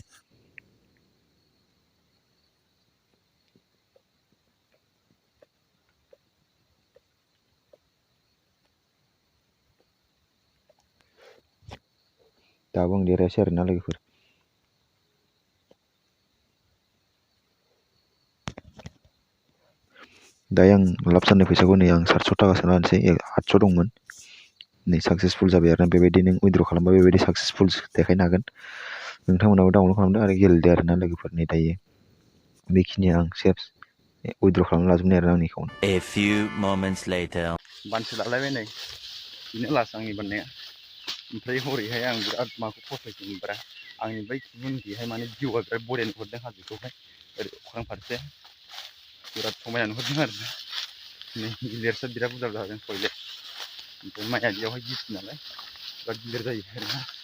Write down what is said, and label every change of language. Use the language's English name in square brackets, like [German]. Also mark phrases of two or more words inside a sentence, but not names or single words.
[Bodo] दाबो आं देरहायासै आरोना लोगोफोर दायो आं लाब जानाय फैसाखौ नै आं 700 थाखा सोना लानोसै 800 दंमोन नै साक्सेसफुल जाबाय आरोना बेबायदि नों उइद्र' खालामबा बेबायदि साक्सेसफुल देखायनो हागोन नोंथांमोनाबो डाउनलड खालामदो आरो गेलेदो आरोना लोगोफोर नै दायो बेखिनिया आं सेफ उइद्र' खालामना लाजोबनाय आरोना आंनि एकाउन्ट [English] A few moments later [Bodo] बानसो लालायबाय नै बिनो लास आंनि बाननाया ओमफ्राय हरैहाय आं बिराद माखौ फसायदोंब्रा आंनि बै गुबुनथिहाय माने भिउआ बिराद बरिया नुहुरदों हाजोखौहाय ओरै अख्रां फारसे बिराद समायना नुहुरदों आरोना नै गिलिरसो बिराद बुरजा जादों टयलेट ओमफ्राय माइया बेयावहाय गिसि नालाय बिराद गिलिर जायो आरोना